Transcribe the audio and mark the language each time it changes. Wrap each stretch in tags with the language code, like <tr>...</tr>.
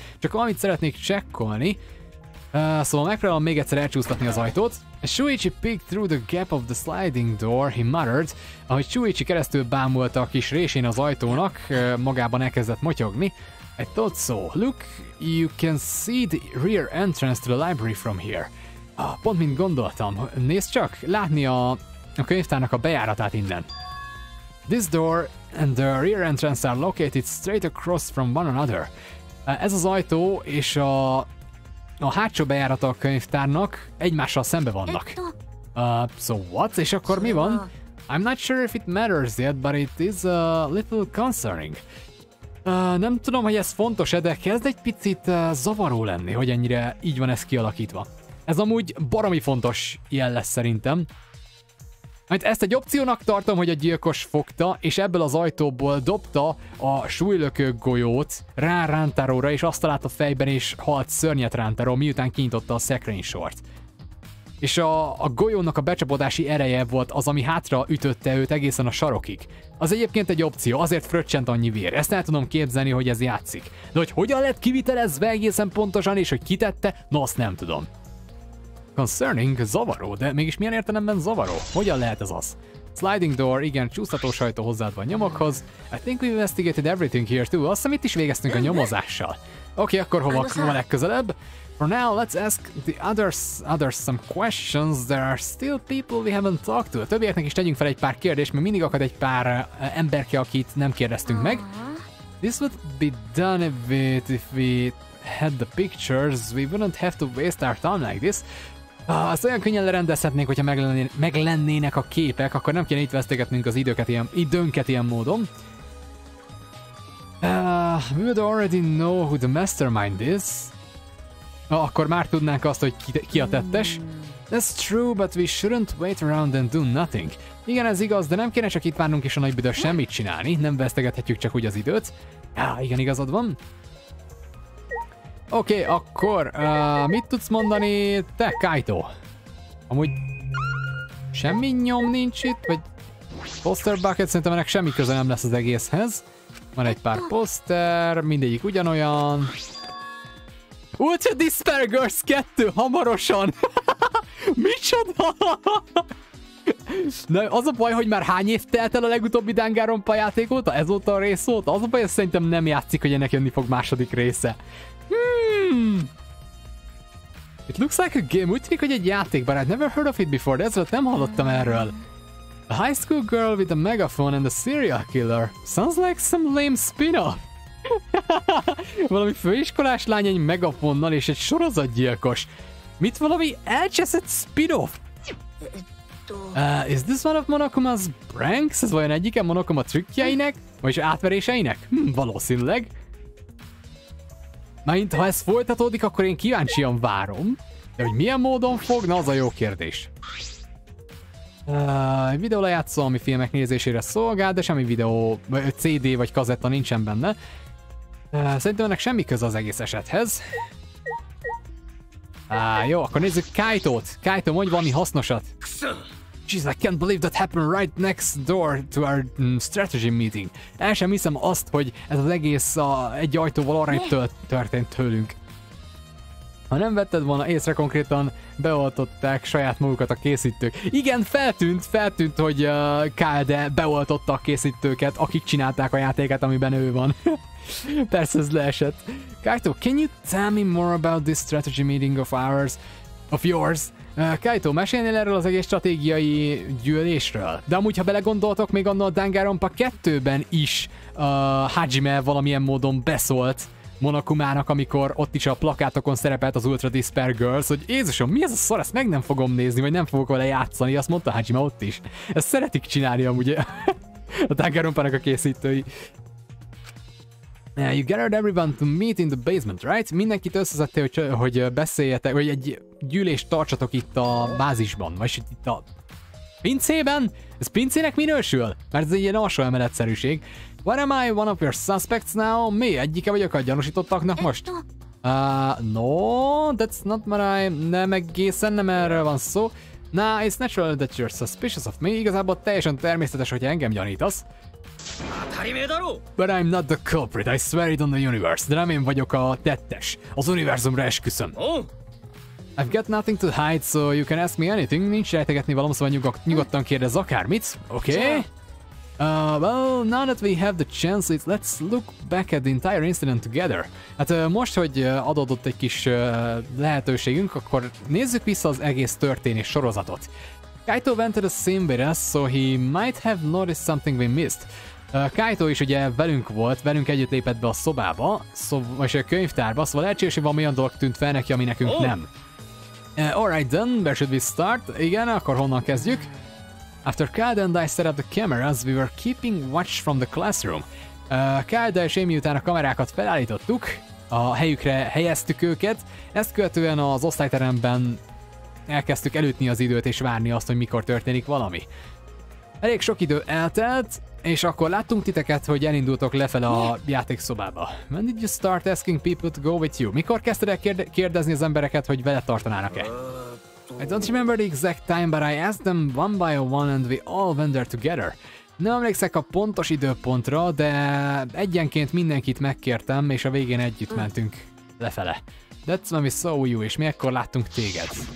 <hu>Csak valamit szeretnék csekkolni. Szóval megpróbálom még egyszer elcsúsztatni az ajtót.</hu> <en>Shuichi peeked through the gap of the sliding door, he muttered.</en> <hu>Ahogy Shuichi keresztül bámult a kis résén az ajtónak, magában elkezdett motyogni.</hu> <en>I thought so. Look, you can see the rear entrance to the library from here.</en> <hu>Pont mint gondoltam. Nézd csak, látni a könyvtárnak a bejáratát innen.</hu> <en>This door and the rear entrance are located straight across from one another.</en> <hu>Ez az ajtó és a hátsó bejárata a könyvtárnak egymással szembe vannak.</hu> <en>So what?</en> <hu>És akkor mi van?</hu> <en>I'm not sure if it matters yet, but it is a little concerning.</en> <hu>Nem tudom, hogy ez fontos-e, de kezd egy picit zavaró lenni, hogy ennyire így van ez kialakítva. Ez amúgy baromi fontos jel lesz szerintem. Mert ezt egy opciónak tartom, hogy a gyilkos fogta, és ebből az ajtóból dobta a súlylökő golyót rá Rantaróra, és azt talált a fejben, és halt szörnyet Rantaró, miután kinyitotta a szekrénysort. És a golyónak a becsapódási ereje volt az, ami hátra ütötte őt egészen a sarokig. Az egyébként egy opció, azért fröccsent annyi vér. Ezt el tudom képzelni, hogy ez játszik. De hogy hogyan lett kivitelezve egészen pontosan, és hogy kitette, no azt nem tudom. Concerning, zavaró, de mégis milyen értelemben zavaró? Hogyan lehet ez az? Sliding door, igen, csúsztatós ajtó hozzáadva a nyomokhoz.</hu> <en>I think we investigated everything here too.</en> <hu>Azt hiszem itt is végeztünk a nyomozással. Oké, akkor hova legközelebb?</hu> <en>For now, let's ask the others some questions. There are still people we haven't talked to.</en> <hu>A többieknek is tegyünk fel egy pár kérdést, mert mindig akad egy pár emberke, akit nem kérdeztünk meg.</hu> <en>This would be done if we had the pictures. We wouldn't have to waste our time like this.</en> <hu>Azt olyan könnyen lerendezhetnénk, hogyha meglennének a képek, akkor nem kéne itt vesztegetnünk az időnket ilyen módon.</hu> <en>We would already know who the mastermind is.</en> <hu>Akkor már tudnánk azt, hogy ki a tettes.</hu> <en>That's true, but we shouldn't wait around and do nothing.</en> <hu>Igen, ez igaz, de nem kéne csak itt várnunk és a nagy büdös semmit csinálni, nem vesztegethetjük csak úgy az időt. Igen, igazad van. Oké, akkor mit tudsz mondani te, Kaito? Amúgy semmi nyom nincs itt, vagy poster bucket, szerintem ennek semmi köze nem lesz az egészhez. Van egy pár poszter, mindegyik ugyanolyan. Ultra Dispergers 2 hamarosan! Micsoda? Na, az a baj, hogy már hány év telt el a legutóbbi Danganronpa játék óta? Ez óta a rész óta? Az a baj, hogy szerintem nem játszik, hogy ennek jönni fog második része.</hu> <en>It looks like a game.</en> <hu>Úgy tűnik, hogy egy játék,</hu> <en>but I've never heard of it before.</en> <hu>De ezért nem hallottam erről.</hu> <en>A high school girl with a megaphone and a serial killer. Sounds like some lame spin-off.</en> <hu>Valami főiskolás lány egy megafonnal és egy sorozatgyilkos. Mit valami elcseszett spin-off?</hu> <en>Is this one of Monokuma's pranks?</en> <hu>Ez vajon egyike Monokuma trükkjeinek? Vagyis átveréseinek? Valószínűleg. Mert ha ez folytatódik, akkor én kíváncsian várom. De hogy milyen módon fog? Na, az a jó kérdés. Egy videólejátszó, ami filmek nézésére szolgál, de semmi videó, CD vagy kazetta nincsen benne. Szerintem ennek semmi köze az egész esethez. Jó, akkor nézzük Kaitót. Kaito, mondj valami hasznosat.</hu> <en>Jeez, I can't believe that happened right next door to our strategy meeting.</en> <hu>El sem hiszem azt, hogy ez az egész egy ajtóval arrébb történt tőlünk. Ha nem vetted volna észre, konkrétan beoltották saját magukat a készítők. Igen, feltűnt, hogy KD beoltotta a készítőket, akik csinálták a játéket, amiben ő van. Persze ez leesett.</hu> <en>Kaito, can you tell me more about this strategy meeting of yours?</en> <hu>Kaito, mesélnél erről az egész stratégiai gyűlésről? De amúgy, ha belegondoltok, még annak a Danganronpa 2-ben is Hajime valamilyen módon beszólt Monokumának, amikor ott is a plakátokon szerepelt az Ultra Disper Girls, hogy Jézusom, mi ez a szar, ezt meg nem fogom nézni, vagy nem fogok vele játszani, azt mondta Hajime ott is. Ezt szeretik csinálni amúgy a Danganronpának a készítői.</hu> <en>You gathered everyone to meet in the basement, right?</en> <hu>Mindenkit összeszedtél, hogy beszéljetek, vagy egy gyűlést tartsatok itt a bázisban, vagy itt a pincében? Ez pincének minősül? Mert ez egy ilyen alsó emeletszerűség.</hu> <en>What am I, one of your suspects now?</en> <hu>Mi? Egyike vagyok a gyanúsítottaknak most?</hu> <en>No, that's not what</en> <hu>nem egészen, nem erről van szó.</hu> <en>Nah, it's natural that you're suspicious of me.</en> <hu>Igazából teljesen természetes, hogy engem gyanítasz.</hu> <en>But I'm not the culprit, I swear it on the universe.</en> <hu>De nem én vagyok a tettes. Az univerzumra esküszöm.</hu> <en>I've got nothing to hide, so you can ask me anything.</en> <hu>Nincs rejtegetni valam, szóval nyugodtan kérdezz akármit.</hu> <en>Okay? Well, now that we have the chance, let's look back at the entire incident together.</en> <hu>Hát most, hogy adódott egy kis lehetőségünk, akkor nézzük vissza az egész történés sorozatot.</hu> <en>Kaito went to the same with us, so he might have noticed something we missed.</en> <hu>Kaito is ugye velünk együtt lépett be a szobába, vagy a könyvtárba, szóval lehetséges, hogy valami olyan dolog tűnt fel neki, ami nekünk nem.</hu> <en>Alright then, where should we start?</en> <hu>Igen, akkor honnan kezdjük?</hu> <en>After Kyle and I set up the cameras, we were keeping watch from the classroom.</en> <hu>Kyle és én miután a kamerákat felállítottuk, a helyükre helyeztük őket, ezt követően az osztályteremben elkezdtük elütni az időt és várni azt, hogy mikor történik valami. Elég sok idő eltelt, és akkor láttunk titeket, hogy elindultok lefele a játékszobába.</hu> <en>When did you start asking people to go with you?</en> <hu>Mikor kezdted el kérdezni az embereket, hogy veled tartanának-e?</hu> <en>I don't remember the exact time, but I asked them one by one and we all went there together.</en> <hu>Nem emlékszek a pontos időpontra, de egyenként mindenkit megkértem, és a végén együtt mentünk lefele.</hu> <en>That's when we saw you,</en> <hu>és mi ekkor láttunk téged.</hu>